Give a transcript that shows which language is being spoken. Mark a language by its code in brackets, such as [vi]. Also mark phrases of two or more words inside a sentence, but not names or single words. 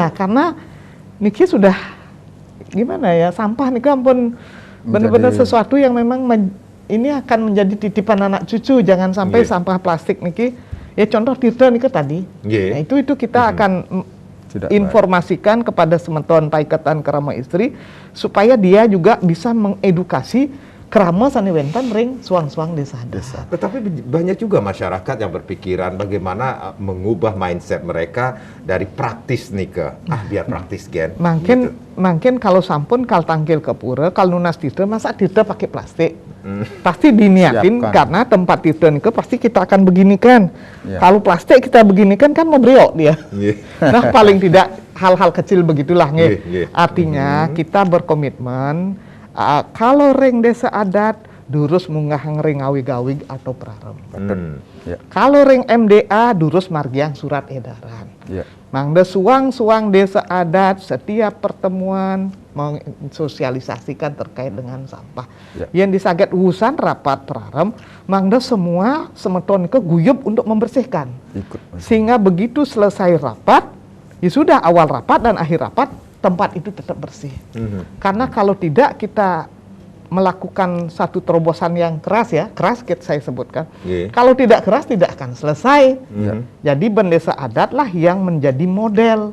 [id] Iya, karena niki sudah gimana ya, sampah niki ampun benar-benar sesuatu yang memang ini akan menjadi titipan anak cucu, jangan sampai sampah plastik niki. Ya contoh tirta nih tadi, nah, itu kita akan informasikan kepada semeton Paiketan Krama Istri supaya dia juga bisa mengedukasi krama Sanewenten [ban] ring suang-suang desa. [id] Tetapi banyak juga masyarakat yang berpikiran bagaimana mengubah mindset mereka dari praktis nih ke biar praktis gen. Mungkin kalau [ban] sampun kal tangkil [id] ke pura, kalau nunas tirta masa tirta pakai plastik. Pasti diniatin karena tempat tirta niku pasti kita akan beginikan. Kalau plastik kita beginikan kan mau briok dia. Nah, paling tidak hal-hal kecil begitulah nggih. Artinya kita berkomitmen kalau ring desa adat [ban] durus munggah ring awig-awig [id] atau prarem. Kalau ring MDA [ban] durus margiang [id] surat edaran. [ban] Mangda suang-suang [id] desa adat setiap pertemuan mensosialisasikan terkait dengan sampah. Yang disaget urusan rapat prarem, mangda semua semeton ke guyup untuk membersihkan. Sehingga begitu selesai rapat, ya sudah awal rapat dan akhir rapat tempat itu tetap bersih. Karena kalau tidak kita melakukan satu terobosan yang keras saya sebutkan. Kalau tidak keras tidak akan selesai. Jadi Bendesa Adat lah yang menjadi model.